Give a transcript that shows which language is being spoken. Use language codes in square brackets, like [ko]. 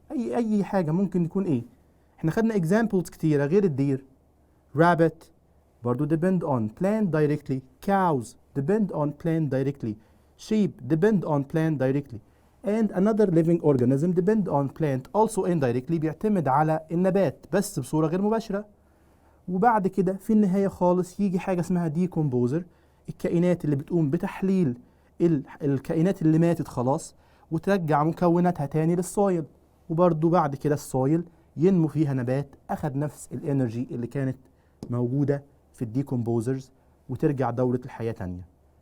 [ar] اي حاجة ممكن يكون ايه؟ احنا خدنا examples كتيرة غير الدير. [en] rabbit برضو depend on plant directly. cows depend on plant directly. sheep depend on plant directly. and another living organism depend on plant also indirectly [ar] بيعتمد على النبات بس بصورة غير مباشرة. وبعد كده في النهاية خالص يجي حاجة اسمها decomposer، الكائنات اللي بتقوم بتحليل الكائنات اللي ماتت خلاص وترجع مكوناتها تاني للسويل، وبرضو بعد كده السويل ينمو فيها نبات أخذ نفس الانرجي اللي كانت موجودة في الديكومبوزرز وترجع دورة الحياة تانية.